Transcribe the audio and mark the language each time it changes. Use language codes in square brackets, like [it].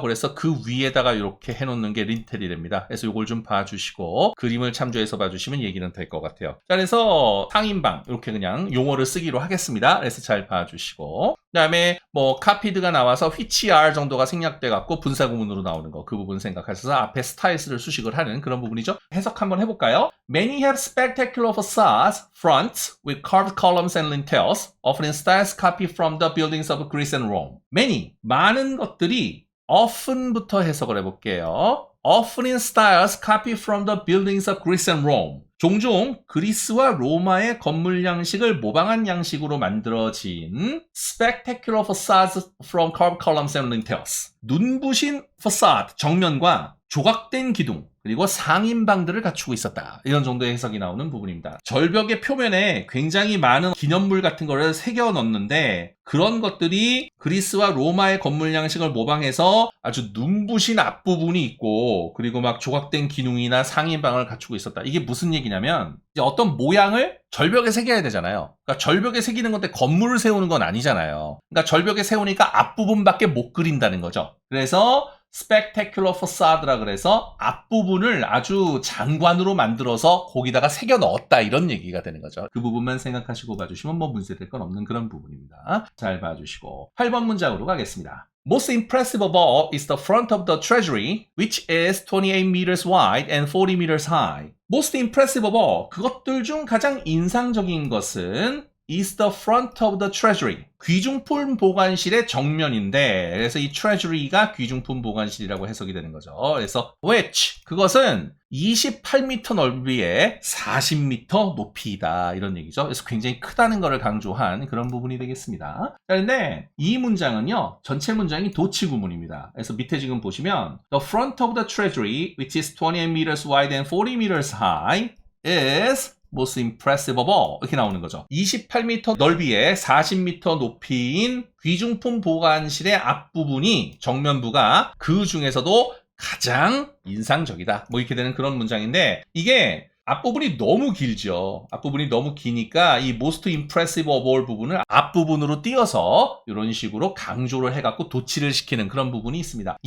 [ko] 그래서 그 위에다가 이렇게 해놓는 게 린텔이랍니다. 그래서 이걸 좀 봐주시고 그림을 참조해서 봐주시면 얘기는 될 것 같아요. 자, 그래서 상인방 이렇게 그냥 용어를 쓰기로 하겠습니다. 그래서 잘 봐주시고 그 다음에 뭐 카피드가 나와서 which are 정도가 생략돼 갖고 분사구문으로 나오는 거 그 부분 생각하셔서 앞에 스타일스를 수식을 하는 그런 부분이죠. 해석 한번 해볼까요? [en] Many have spectacular facades, fronts with carved columns and lintels, often in styles copied from the buildings of Greece and Rome. [ko] Many, 많은 것들이 often부터 해석을 해볼게요. [en] Often in styles copied from the buildings of Greece and Rome. [ko] 종종 그리스와 로마의 건물 양식을 모방한 양식으로 만들어진 [en] spectacular facades from carved columns and lintels. [ko] 눈부신 facade, 정면과 조각된 기둥, 그리고 상인방들을 갖추고 있었다. 이런 정도의 해석이 나오는 부분입니다. 절벽의 표면에 굉장히 많은 기념물 같은 거를 새겨 넣는데 그런 것들이 그리스와 로마의 건물 양식을 모방해서 아주 눈부신 앞부분이 있고 그리고 막 조각된 기둥이나 상인방을 갖추고 있었다. 이게 무슨 얘기냐면 이제 어떤 모양을 절벽에 새겨야 되잖아요. 그러니까 절벽에 새기는 건데 건물을 세우는 건 아니잖아요. 그러니까 절벽에 세우니까 앞부분밖에 못 그린다는 거죠. 그래서 spectacular facade라 그래서 앞부분을 아주 장관으로 만들어서 거기다가 새겨 넣었다 이런 얘기가 되는 거죠. 그 부분만 생각하시고 봐주시면 뭐 문제될 건 없는 그런 부분입니다. 잘 봐주시고 8번 문장으로 가겠습니다. [en] Most impressive of all is the front of the treasury, which is 28 meters wide and 40 meters high. Most impressive of all, [ko] 그것들 중 가장 인상적인 것은 [en] is the front of the treasury. [ko] 귀중품 보관실의 정면인데, 그래서 이 treasury가 귀중품 보관실이라고 해석이 되는 거죠. 그래서 which, 그것은 28m 넓이에 40m 높이다 이런 얘기죠. 그래서 굉장히 크다는 것을 강조한 그런 부분이 되겠습니다. 그런데 이 문장은요, 전체 문장이 도치 구문입니다. 그래서 밑에 지금 보시면 [en] the front of the treasury, which is 28 meters wide and 40 meters high, is most impressive of all [ko] 이렇게 나오는 거죠. 28m 넓이에 40m 높이인 귀중품 보관실의 앞부분이 정면부가 그 중에서도 가장 인상적이다. 뭐 이렇게 되는 그런 문장인데 이게 앞부분이 너무 길죠. 앞부분이 너무 기니까 이 [en] most impressive of all [ko] 부분을 앞부분으로 띄어서 이런 식으로 강조를 해갖고 도치를 시키는 그런 부분이 있습니다.